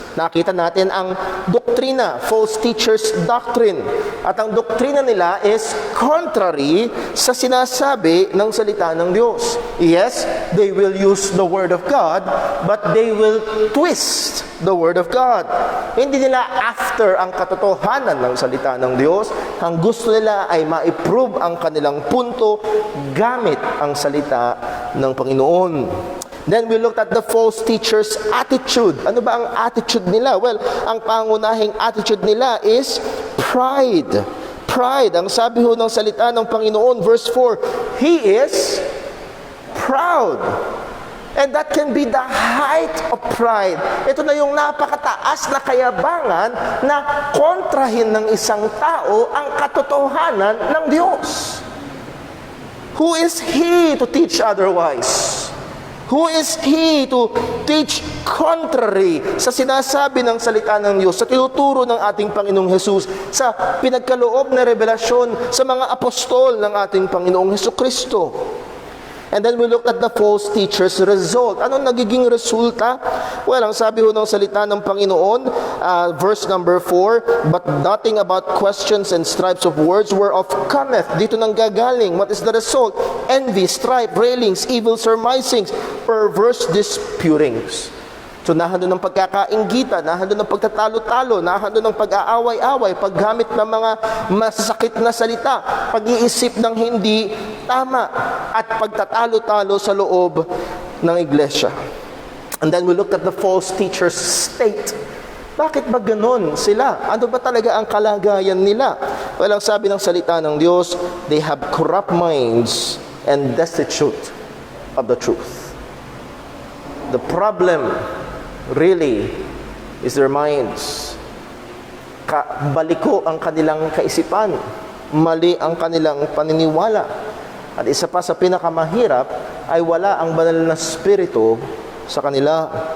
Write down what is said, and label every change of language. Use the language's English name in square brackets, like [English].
[Filipino] Nakita natin ang doktrina, [English] false teachers' doctrine. [Filipino] At ang doktrina nila [English] is contrary [Filipino] sa sinasabi ng salita ng Diyos. [English] Yes, they will use the Word of God, but they will twist the Word of God. [Filipino] Hindi nila after ang katotohanan ng salita ng Diyos. Ang gusto nila ay ma-prove ang kanilang punto gamit ang salita ng Panginoon. [English] Then we looked at the false teacher's attitude. [Filipino] Ano ba ang attitude nila? Well, ang pangunahing attitude nila is pride. Pride. Ang sabi ho ng salita ng Panginoon, verse 4, [English] He is proud. And that can be the height of pride. [Filipino] Ito na yung napakataas na kayabangan na kontrahin ng isang tao ang katotohanan ng Diyos. [English] Who is He to teach otherwise? Who is He to teach contrary [Filipino] sa sinasabi ng salita ng Diyos, sa tinuturo ng ating Panginoong Hesus, sa pinagkaloob na revelasyon sa mga apostol ng ating Panginoong Hesukristo? [English] And then we looked at the false teacher's result. [Filipino] Anong nagiging resulta? Well, ang sabi ho ng salita ng Panginoon, verse number 4, [English] But nothing about questions and stripes of words whereof cometh. [Filipino] Dito nang gagaling. [English] What is the result? Envy, strife, railings, evil surmisings, perverse disputings. [Filipino] So nahandun ng pagkakainggitan, nahandun ng pagtatalo-talo, nahandun ng pag-aaway-away, paggamit ng mga masasakit na salita, pag-iisip ng hindi tama, at pagtatalo-talo sa loob ng iglesia. [English] And then we looked at the false teacher's state. [Filipino] Bakit ba ganun sila? Ano ba talaga ang kalagayan nila? Well, ang sabi ng salita ng Diyos, [English] they have corrupt minds and destitute of the truth. The problem really is their minds. [Filipino] Baliko ang kanilang kaisipan. Mali ang kanilang paniniwala. At isa pa sa pinakamahirap ay wala ang banal na spirito sa kanila.